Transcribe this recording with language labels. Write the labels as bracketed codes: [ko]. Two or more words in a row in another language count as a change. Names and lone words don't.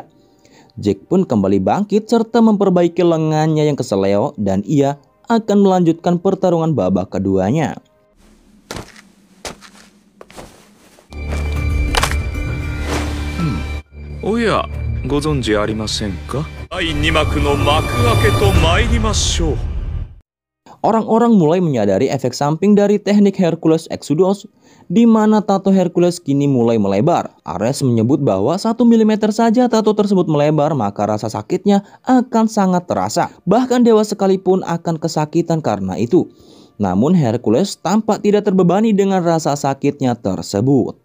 [id] Jack pun kembali bangkit serta memperbaiki lengannya yang keseleo dan ia akan melanjutkan pertarungan babak keduanya. [ja] Oya, ご存知ありませんか? 第2幕の幕開けと参りましょう. [id] Orang-orang mulai menyadari efek samping dari teknik Hercules Exodus, di mana tato Hercules kini mulai melebar. Ares menyebut bahwa 1 mm saja tato tersebut melebar, maka rasa sakitnya akan sangat terasa. Bahkan dewa sekalipun akan kesakitan karena itu. Namun Hercules tampak tidak terbebani dengan rasa sakitnya tersebut.